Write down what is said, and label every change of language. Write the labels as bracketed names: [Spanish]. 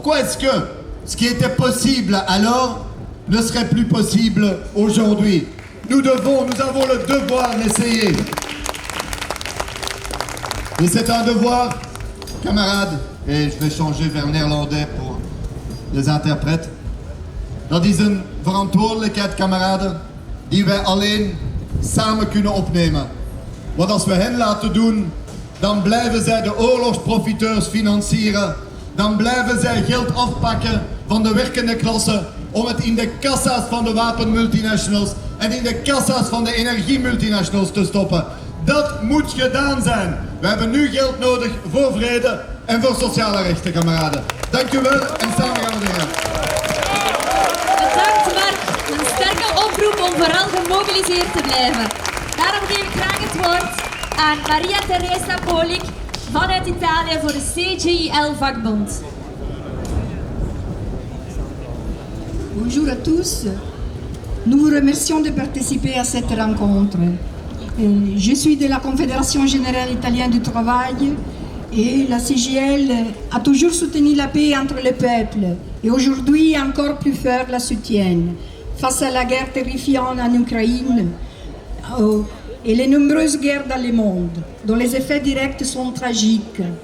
[French] Pourquoi est-ce que ce qui était possible alors ne serait plus possible aujourd'hui? Nous avons le devoir d'essayer. Et c'est un devoir, camarades, et je vais changer vers néerlandais pour les interprètes. [Dutch] Dat is een verantwoordelijkheid, kameraden, die wij alleen samen kunnen opnemen. Want als we hen laten doen, dan blijven zij de oorlogsprofiteurs financieren. Dan blijven zij geld afpakken van de werkende klasse om het in de kassa's van de wapenmultinationals en in de kassa's van de energiemultinationals te stoppen. Dat moet gedaan zijn. We hebben nu geld nodig voor vrede en voor sociale rechten, kameraden. Dank u wel en samen gaan we dingen. Bedankt Mark. Een sterke oproep om vooral gemobiliseerd te blijven. Daarom geef ik graag het woord aan Maria Teresa Polik vanuit Italië voor de CGIL vakbond. [French] Bonjour à tous. Nous vous remercions de participer à cette rencontre. Je suis de la Confédération Générale Italienne du Travail et la CGIL a toujours soutenu la paix entre les peuples et aujourd'hui encore plus fort la soutiennent face à la guerre terrifiante en Ukraine et les nombreuses guerres dans le monde dont les effets directs sont tragiques.